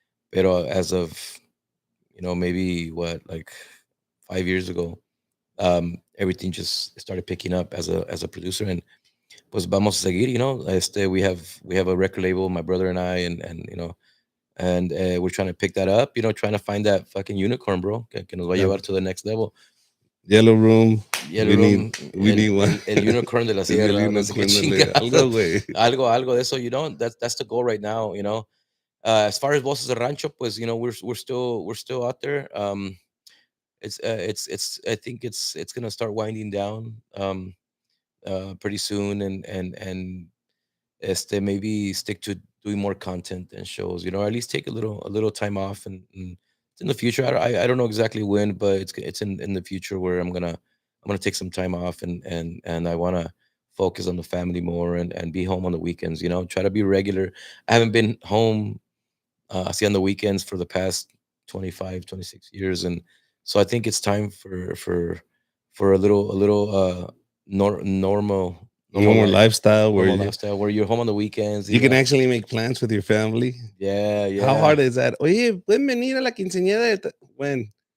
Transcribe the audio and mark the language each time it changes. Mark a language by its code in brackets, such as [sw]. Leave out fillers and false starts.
[en] But as of, you know, maybe what, like 5 years ago, everything just started picking up as a producer. And pues vamos a seguir, you know. We have a record label, my brother and I, and you know, and we're trying to pick that up, you know, trying to find that fucking unicorn, bro, que nos va a Yeah. llevar to the next level. Yellow Room. Yellow Room, we need one. [es] el unicorn de la sierra, no sé qué chingados. Algo, güey. Algo de eso, you know. [en] That's the goal right now, you know. As far as Voces de Rancho, pues, you know, we're still out there. It's I think it's gonna start winding down pretty soon, and maybe stick to doing more content and shows, you know, or at least take a little time off, and it's in the future. I don't know exactly when, but it's in the future where I'm gonna take some time off, and I want to focus on the family more, and be home on the weekends, you know, try to be regular. I haven't been home see on the weekends for the past 25, 26 years. And so I think it's time for a little normal No more life, lifestyle where normal lifestyle where you're home on the weekends, you can actually make plans with your family. Yeah, yeah. How hard is that? [es] Oye, pueden venir a la quinceañera when?